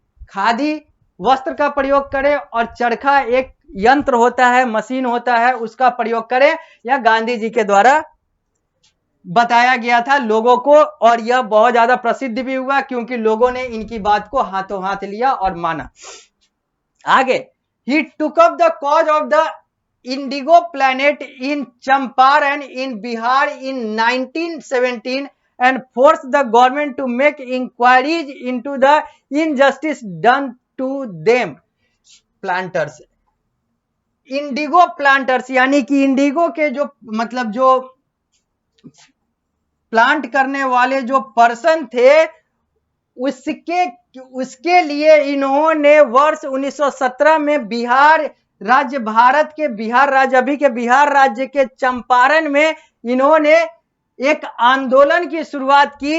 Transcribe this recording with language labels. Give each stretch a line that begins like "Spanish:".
Hindi: खादी वस्त्र का प्रयोग करें और चरखा एक यंत्र होता है, मशीन होता है, उसका प्रयोग करें। यह गांधी जी के द्वारा बताया गया था लोगों को और यह बहुत ज्यादा प्रसिद्ध भी हुआ क्योंकि लोगों ने इनकी बात को हाथों हाथ लिया और माना। आगे,
English: he took up the cause of the indigo planet in Champaran in Bihar in 1917 and forced the government to make inquiries into the injustice done to them planters।
Hindi: Indigo planters यानी कि इंडिगो के जो मतलब जो plant करने वाले जो person थे उसके लिए इन्होंने वर्ष 1917 में बिहार राज्य, भारत के बिहार राज्य, अभी के बिहार राज्य के चंपारण में इन्होंने एक आंदोलन की शुरुआत